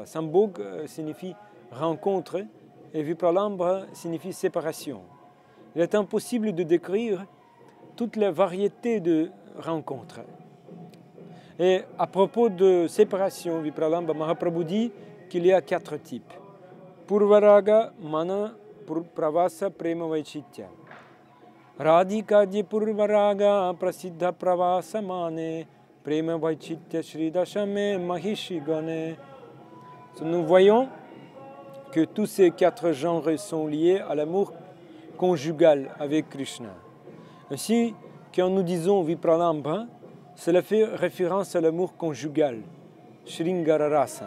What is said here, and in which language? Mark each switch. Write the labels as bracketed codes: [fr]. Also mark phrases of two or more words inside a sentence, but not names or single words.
[fr] Sambhog signifie rencontre et Vipralamba signifie séparation. il est impossible de décrire toute la variété de rencontres. Et à propos de séparation, Vipralambha Mahaprabhu dit qu'il y a 4 types. [sa] Purvaraga, Mana, Pravasa, Prema, Vaichitya. Radhikadya Purvaraga, Prasiddha Pravasa, Mane, Prema, Vaichitya, Sridashame, Mahishi, Gane. [fr] Nous voyons que tous ces 4 genres sont liés à l'amour conjugal avec Krishna. Ainsi, quand nous disons Vipralambha, cela fait référence à l'amour conjugal, [sa] Shringara Rasa.